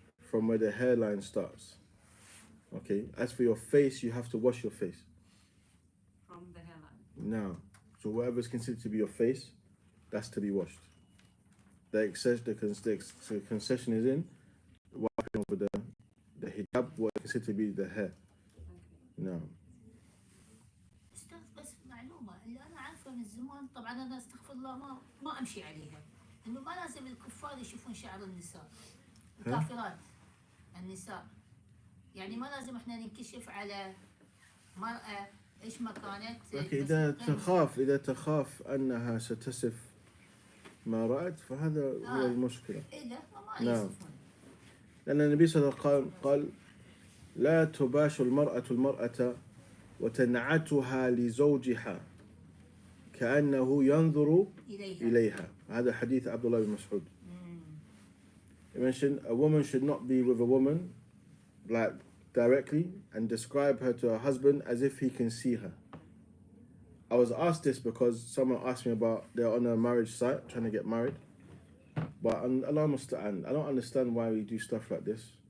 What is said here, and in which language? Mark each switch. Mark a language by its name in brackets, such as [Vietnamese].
[English] From where the hairline starts. Okay. As for your face, you have to wash your face. From the hairline. Now, so whatever is considered to be your face, that's to be washed. The concession is in wiping over the hijab, what is considered to be the hair. Okay. No. [Arabic] استاذ بس معلومه اللي انا عارفه من زمان، طبعا انا استغفر الله ما امشي عليها، انه ما لازم الكفار يشوفون شعر النساء، الكافرات النساء، يعني ما لازم احنا ننكشف على مرأة ايش ما كانت. لكن بس إذا تخاف أنها ستصف ما رأت فهذا هو المشكلة. إيه لا ما نعم. يصفون. لأن النبي صلى الله عليه وسلم قال لا تباشر المرأة وتنعتها لزوجها كأنه ينظر إليها. هذا حديث عبد الله بن مسعود. [English] He mentioned a woman should not be with a woman like directly and describe her to her husband as if he can see her. I was asked this because someone asked me about they're on a marriage site trying to get married. But Allah musta'an, I don't understand why we do stuff like this.